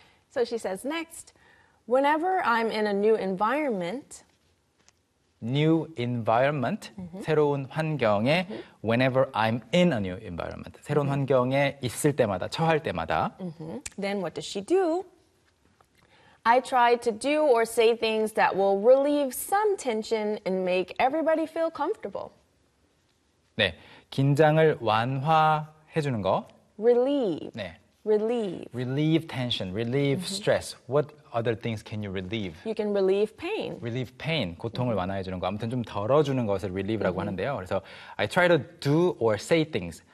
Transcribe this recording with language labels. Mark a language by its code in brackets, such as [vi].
[en] So she says next, whenever I'm in a new environment, New environment, mm-hmm. [ko] 새로운 환경에 [en] mm-hmm. Whenever I'm in a new environment, [ko] 새로운 [en] mm-hmm. [ko] 환경에 있을 때마다, 처할 때마다 [en] mm-hmm. Then what does she do? I try to do or say things that will relieve some tension and make everybody feel comfortable. [ko] 네, 긴장을 완화해주는 거 [en] Relieve. [ko] 네. [en] Relieve. Relieve tension, relieve mm-hmm. stress. What other things can you relieve? You can relieve pain. Relieve pain, [ko] 고통을 mm-hmm. 완화해주는 거. 아무튼 좀 덜어주는 것을 relieve라고 mm-hmm. 하는데요. 그래서 [en] I try to do or say things.